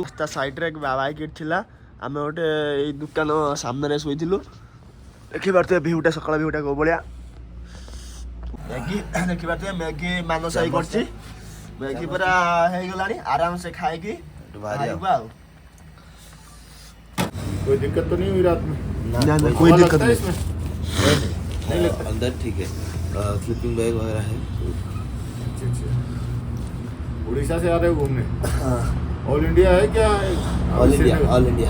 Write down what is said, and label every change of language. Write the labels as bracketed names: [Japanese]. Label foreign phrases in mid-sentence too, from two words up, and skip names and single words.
[Odia] ତା ସାଇଡ଼ରେ ବାଇକ୍ ଥିଲା, ଆମେ ଗୋଟେ ଏଇ ଦୋକାନ ସାମ୍ନାରେ ଶୋଇଥିଲୁ। ଦେଖିପାରୁଥିବେ ଭିଉଟା, ସକାଳ ଭିଉଟା କୋଉ ଭଳିଆ। ମ୍ୟାଗି ଦେଖିପାରୁଥିବେ, ମ୍ୟାଗି ମାନସ ଭାଇ କରିଛି। ମ୍ୟାଗି ପୁରା ହେଇଗଲାଣି, ଆରାମସେ ଖାଇକି ବାହାରିବା ଆଉ। [Hindi] कोई दिक्कत तो नहीं हुई रात में? ना कोई दिक्कत नहीं। नहीं लगता अंदर ठीक है, [English] sleeping bag [Hindi] वगैरह है। अच्छा। उड़ीसा से आ रहे हो घूमने? [English] All India [Hindi] है क्या? [English] All India, All India.